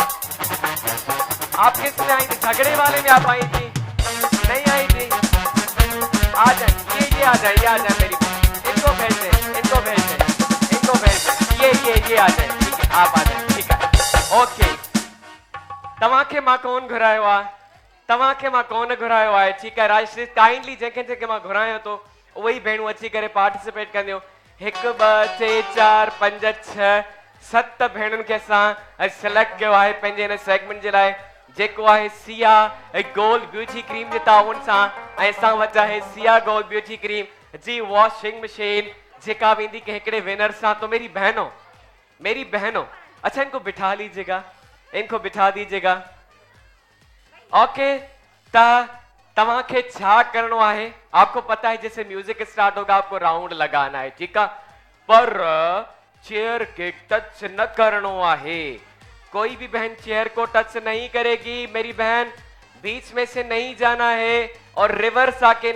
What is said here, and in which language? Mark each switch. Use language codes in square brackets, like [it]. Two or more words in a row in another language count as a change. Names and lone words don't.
[hi] आप किस में आई थी झगड़े वाले में आप आई थी नहीं आई थी आ जाए ये आ जाए मेरी इनको भेज दे ये आ जाए ठीक है आप आ जाए ठीक है ओके [sd] तव्हांखे मां कोन घुरायो आहे ठीक है राजश्री काइंडली जेके मां घुरायो तो वही भेणूं अची करे पार्टिसिपेट कंदियूं 1 2 3 4 5 6 7 भेणुनि खे असां सिलेक्ट कयो आहे पंहिंजे हिन सेगमेंट जे लाइ जेको आहे सिया गोल्ड ब्यूटी क्रीम जे ताउन सां ऐं असां वटि आहे सिया गोल्ड ब्यूटी क्रीम जी वॉशिंग मशीन जेका वेंदी के हिकिड़े विनर सां [hi] तो मेरी बहनों अच्छा इनको बिठा दीजिएगा [sd] ओके तव्हांखे छा करणो [hi] आहे आपको पता है जैसे म्यूजिक स्टार्ट होगा आपको राउंड लगाना है ठीक है पर चेयर के टच [sd] न करनो आहे कोई भी [hi] बहन चेयर को टच नहीं करेगी मेरी बहन बीच में से नहीं जाना है और रिवर्स आके